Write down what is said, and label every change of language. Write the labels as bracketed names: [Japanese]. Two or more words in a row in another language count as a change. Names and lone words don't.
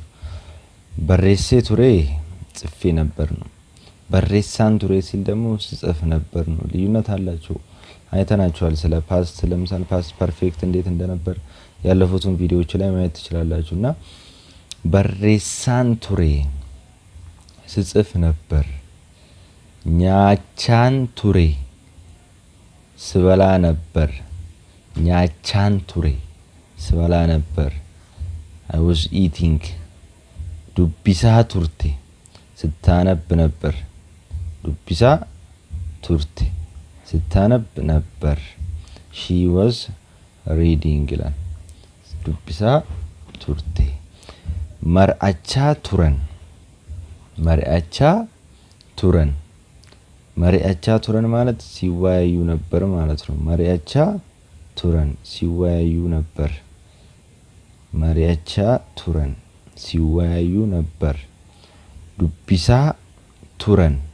[Amharic] ነው። [Oromo] Barreessee ture [Amharic] ጽፌ ነበር ነው። [Oromo] Barreessaan ture [Amharic] ሲል ደግሞ ሲጽፍ ነበር ነው። ልዩነት አላቸው፣ አይተናቸዋል። ስለ ፓስት ለምሳሌ [English] past perfect [Amharic] እንዴት እንደነበር ያለፉትን ቪዲዮዎች ላይ ማየት ትችላላችሁና [Oromo] Barreessaan ture [Amharic] ሲጽፍ ነበር። [Oromo] Nyaachaan ture [Amharic] ስበላ ነበር። [Oromo] Nyaachaan ture [Amharic] ስበላ ነበር። [English] I was eating [Oromo] Dubbisaa turte [Amharic] ስታነብ ነበር። [Oromo] Dubbisaa turte [Amharic] ስታነብ ነበር። [English] she was reading [Amharic] ይላል። [Oromo] Dubbisaa turte Mari'achaa turan. Mari'achaa turan. Mari'achaa turan [Amharic] ማለት ሲወያዩ ነበር ማለት ነው። [Oromo] Mari'achaa turan [Amharic] ሲወያዩ ነበር። [Oromo] Mari'achaa turan [Amharic] ሲወያዩ ነበር። [Oromo] Dubbisaa turan።